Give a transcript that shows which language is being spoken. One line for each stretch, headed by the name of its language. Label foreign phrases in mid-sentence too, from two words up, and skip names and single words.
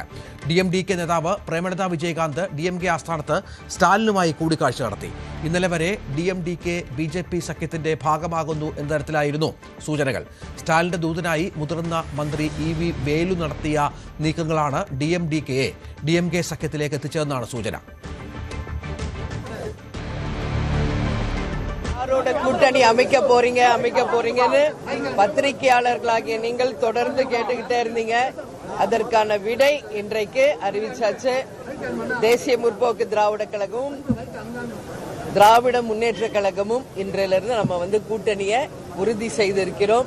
Malayalam: DMDK നേതാവ് പ്രേമലത വിജയകാന്ത് DMK ആസ്ഥാനത്ത് സ്റ്റാലിനുമായി കൂടിക്കാഴ്ച നടത്തി. ഇന്നലെ വരെ DMDK BJP സഖ്യത്തിന്റെ ഭാഗമാകുന്നു എന്ന തരത്തിലായിരുന്നു സൂചനകൾ. സ്റ്റാലിന്റെ ദൂതനായി മുതിർന്ന മന്ത്രി EV വേലു നടത്തിയ നീക്കങ്ങളാണ് DMDKയെ DMK സഖ്യത്തിലേക്ക് എത്തിച്ചതെന്നാണ് സൂചന.
Tamil: கூட்டணி அமைக்க போறீங்கன்னு பத்திரிகையாளர்களாகிய நீங்கள் தொடர்ந்து கேட்டுக்கிட்டே இருந்தீங்க. அதற்கான விடை இன்றைக்கு அறிவிச்சாச்சு. தேசிய முற்போக்கு திராவிட கழகமும் திராவிட முன்னேற்ற கழகமும் இன்றையிலிருந்து நம்ம கூட்டணியை உறுதி செய்திருக்கிறோம்.